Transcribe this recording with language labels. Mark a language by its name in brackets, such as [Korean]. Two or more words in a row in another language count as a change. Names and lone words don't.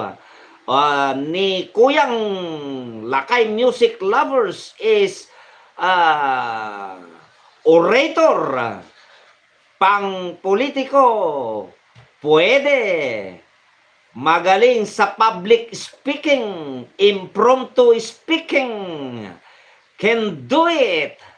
[Filipino] Ni Kuyang Lakay Music Lovers [English] is orator, [Filipino] pang politiko, pwede, magaling sa [English] public speaking, impromptu speaking, can do it.